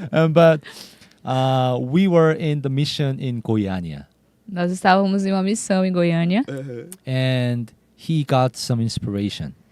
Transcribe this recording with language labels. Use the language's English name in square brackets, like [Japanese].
[English] But we were in the mission in Goiânia. [Portuguese] Nós estávamos em uma missão em Goiânia [English] And he got some inspiration.